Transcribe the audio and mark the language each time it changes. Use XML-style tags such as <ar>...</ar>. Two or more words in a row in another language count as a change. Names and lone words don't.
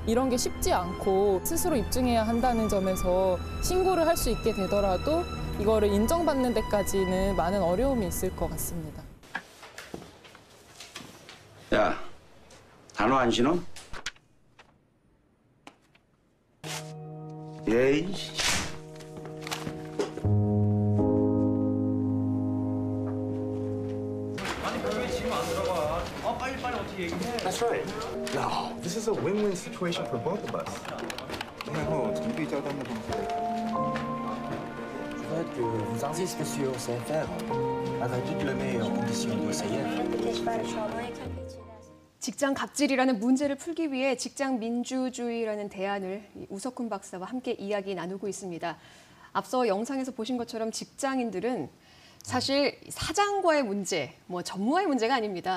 <ko>게 쉽지 않고 스스로 입증해야 한다는 점에서 신고를 할 수 있게 되더라도 이거를 인정받는 데까지는 많은 어려움이 있을 것 같습니다. 야, 단어 안 신어? 예이.</ko> <en>That's right. No, this is a win-win situation for both of us.</en> <fr>Je voudrais que vous insistez sur CFR avec toutes les meilleures conditions de CF.</fr> <ko>직장 갑질이라는 문제를 풀기 위해 직장 민주주의라는 대안을 우석훈 박사와 함께 이야기 나누고 있습니다. 앞서 영상에서 보신 것처럼 직장인들은 사실 사장과의 문제, 뭐 전무와의 문제가 아닙니다.</ko>